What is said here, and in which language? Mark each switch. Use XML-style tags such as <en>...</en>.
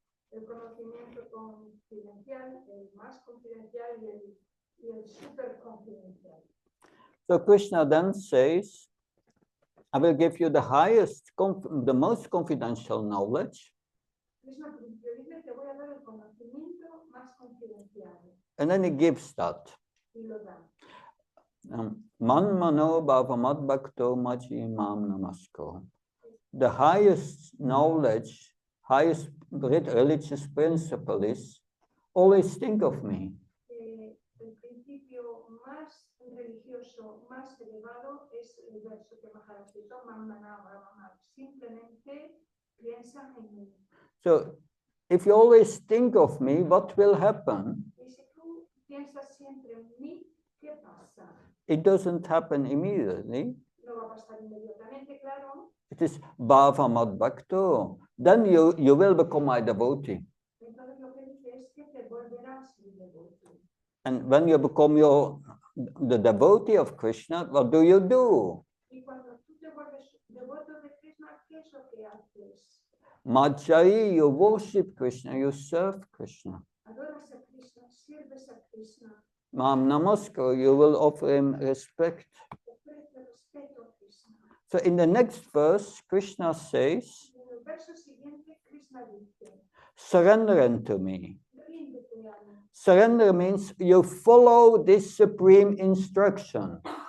<es>El conocimiento confidencial, el más confidencial y el super confidencial.</es> <en>So Krishna then says, I will give you the highest, the most confidential knowledge.</en> <es>Krishna dice, te voy a dar el conocimiento más confidencial.</es> <en>And then he gives that.</en> <es>Y lo da.</es> <sa>Man mano bhavamad bhakto maji mam namasko.</sa> <en>The highest knowledge, highest religious principle is always think of me.</en> <es>El principio más religioso, más elevado es el verso que Maharaj citó, simplemente piensa en mí.</es> <en>So, if you always think of me, what will happen?</en> <es>Y si tú piensas siempre en mí, ¿qué pasa?</es> <en>It doesn't happen immediately.</en> <es>No va a pasar inmediatamente, claro.</es> <en>It is bhavamad bhakto. Then you will become my devotee.</en> <es>Entonces lo que dice es que te volverás mi devotee.</es> <en>And when you become the devotee of Krishna, what do?</en> <es>Y cuando tú te vuelves devoto de Krishna, ¿qué es lo que haces?</es> <en>Majai, you worship Krishna, you serve Krishna.</en> <es>Adoras a Krishna, sirves a Krishna.</es> <en>Mam namaskar, you will offer him respect.</en> <es>Ofrece respeto a Krishna.</es> <en>So in the next verse, Krishna says,</en> <es>En el verso siguiente, Krishna dice,</es> <en>surrender unto me.</en> <es>ríndete a mí.</es> <en>Surrender means you follow this supreme instruction.</en>